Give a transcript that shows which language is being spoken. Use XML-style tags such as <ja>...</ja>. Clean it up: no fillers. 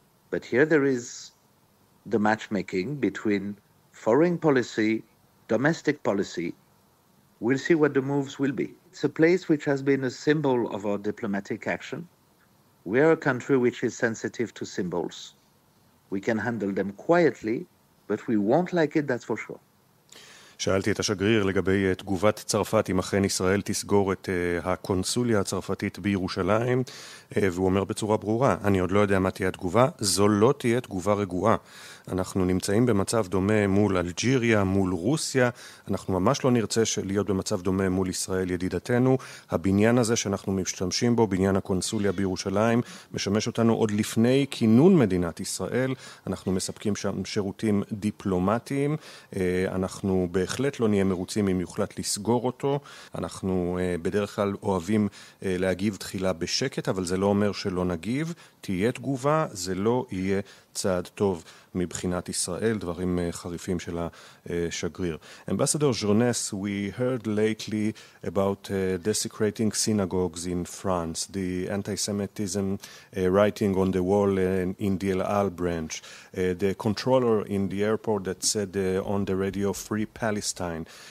<en>But here there is the matchmaking between foreign policy, domestic policy. We'll see what the moves will be. It's a place which has been a symbol of our diplomatic action. We are a country which is sensitive to symbols. We can handle them quietly, but we won't like it, that's for sure.</en> <he>שאלתי את השגריר לגבי תגובת צרפת אם אכן ישראל תסגור את הקונסוליה הצרפתית בירושלים, והוא אומר בצורה ברורה, אני עוד לא יודע מה תהיה התגובה, זו לא תהיה תגובה רגועה. אנחנו נמצאים במצב דומה מול אלג'יריה, מול רוסיה, אנחנו ממש לא נרצה להיות במצב דומה מול ישראל ידידתנו. הבניין הזה שאנחנו משתמשים בו, בניין הקונסוליה בירושלים, משמש אותנו עוד לפני כינון מדינת ישראל. אנחנו מספקים שם שירותים דיפלומטיים, אנחנו בהחלט לא נהיה מרוצים אם יוחלט לסגור אותו. אנחנו בדרך כלל אוהבים להגיב תחילה בשקט, אבל זה לא אומר שלא נגיב. תהיה תגובה, זה לא יהיה צעד טוב מבחינת ישראל, דברים חריפים של השגריר.</he> <en>Ambassador Z'Hornes, we heard lately about desecrating synagogues in France, the anti-Semitism writing on the wall in the El Al branch, the controller in the airport that said on the radio, Free Palestine.</en>